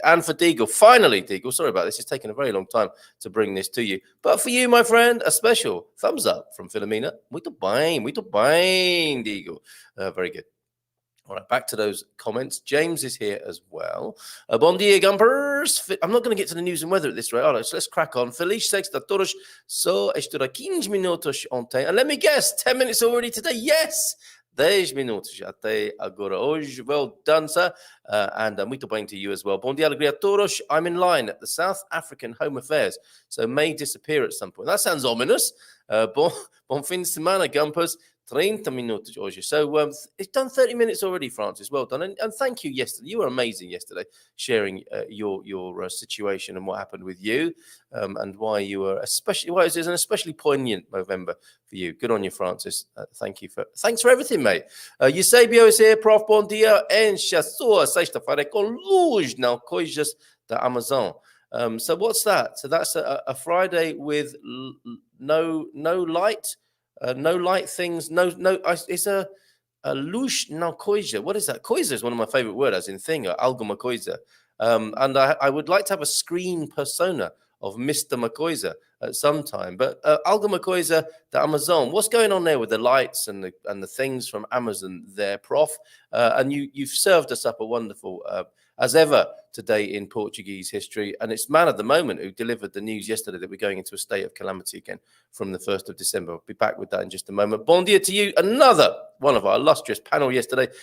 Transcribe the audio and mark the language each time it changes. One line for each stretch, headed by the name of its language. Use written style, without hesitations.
English: And for Deagle, finally, Deagle, sorry about this. It's taken a very long time to bring this to you. But for you, my friend, a special thumbs up from Philomena.
Portuguese: Muito bem,
English: Deagle. Very good. All right, back to those comments. James is here as well.
Portuguese: Bon dia,
English: Gumpers. I'm not going to get to the news and weather at this rate. All right, so let's crack on.
Portuguese: Feliz sexta todos. So, estou a 15 minutos ontem.
English: And let me guess, 10 minutes already today. Yes!
Portuguese: 10 minutos até agora hoje.
English: Well done, sir. And
Portuguese: muito bem
English: to you as well.
Portuguese: Bom dia, alegria a todos.
English: I'm in line at the South African Home Affairs, so may disappear at some point. That sounds ominous.
Portuguese: Bon fin de semana, Gumpers. 30 minutos hoje.
English: So it's done 30 minutes already, Francis. Well done. And thank you yesterday. You were amazing yesterday, sharing your situation and what happened with you, and why it was an especially poignant November for you. Good on you, Francis. Thanks for everything, mate. Eusebio is here. Prof.
Portuguese: Bom dia. Enche a sua sexta-feira com luz, não coisas da Amazon.
English: So what's that? So that's a Friday with no light. No light things. No. It's a
Portuguese: Luz na coisa.
English: What is that? Coisa is one of my favorite words, as in thing, or
Portuguese: alguma coisa.
English: And I would like to have a screen persona of Mr. McCoyser at some time. But
Portuguese: alguma coisa da Amazon.
English: What's going on there with the lights and the things from Amazon there, Prof? And you've served us up a wonderful, as ever, today in Portuguese history. And it's man of the moment who delivered the news yesterday that we're going into a state of calamity again from the 1st of December. I'll be back with that in just a moment.
Portuguese: Bon dia
English: to you. Another one of our illustrious panel yesterday.